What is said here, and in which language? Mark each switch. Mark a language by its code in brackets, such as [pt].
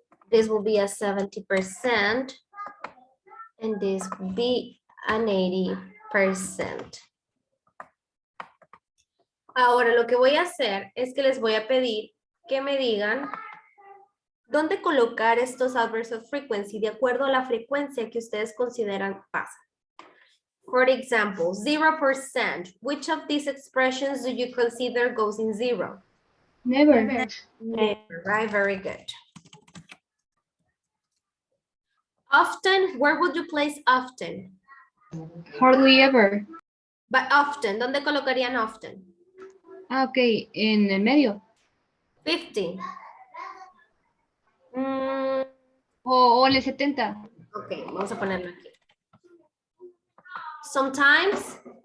[en] This will be a 70%. And this will be an 80%. [es] Ahora lo que voy a hacer es que les voy a pedir que me digan dónde colocar estos adverbs of frequency de acuerdo a la frecuencia que ustedes consideran pasa. [en] For example, 0%. Which of these expressions do you consider goes in 0? Never. Never, right? Very good. Often, where would you place often? Hardly ever. But often, [es] ¿dónde colocarían [en] often? [es] Ah, ok, en el medio. 50. O en el 70. Ok, vamos a ponerlo aquí. [en] Sometimes.